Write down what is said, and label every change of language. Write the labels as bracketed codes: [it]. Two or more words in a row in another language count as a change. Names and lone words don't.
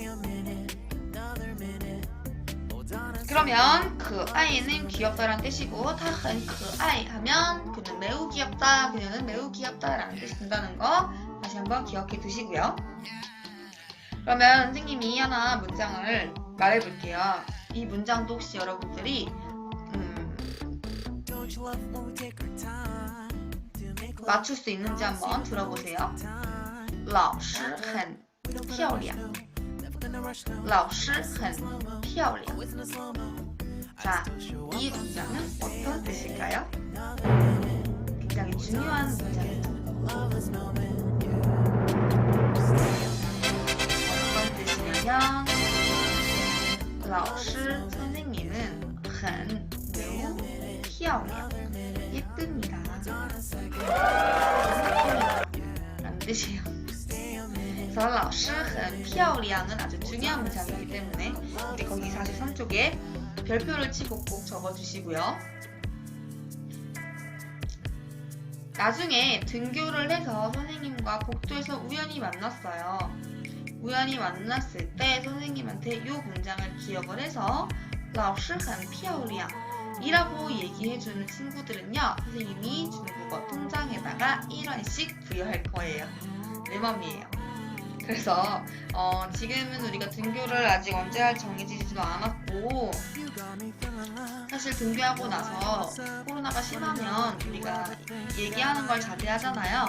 [ko] 그러면 그 아이는 귀엽다라는 뜻이고, 타은 그 아이 하면 그는 매우 귀엽다, 그녀는 매우 귀엽다라는 뜻이 된다는 거 다시 한번 기억해 두시고요. 그러면 선생님이 하나 문장을 말해볼게요. 이 문장도 혹시 여러분들이 맞출 수 있는지 한번 들어보세요. [zh] 老师很漂亮. 老师很漂亮. [ko] 자, 이 문장은 어떤 뜻일까요? 굉장히 중요한 문장이죠. 어떤 뜻이냐면 老师 선생님은 很 매우 漂亮 예쁩니다 라는 뜻이에요. 그래서 [zh] 老师很漂亮 [ko] 은 아주 중요한 문장이기 때문에 우리 거기 43쪽에 별표를 치고 꼭 적어주시고요. 나중에 등교를 해서 선생님과 복도에서 우연히 만났어요. 우연히 만났을 때 선생님한테 이 문장을 기억을 해서 [zh] 老师很漂亮 [ko] 이라고 얘기해주는 친구들은요, 선생님이 중국어 통장에다가 1원씩 부여할 거예요. 내 맘이에요. 그래서 지금은 우리가 등교를 아직 언제 할지 정해지지도 않았고, 사실 등교하고 나서 코로나가 심하면 우리가 얘기하는 걸 자제하잖아요.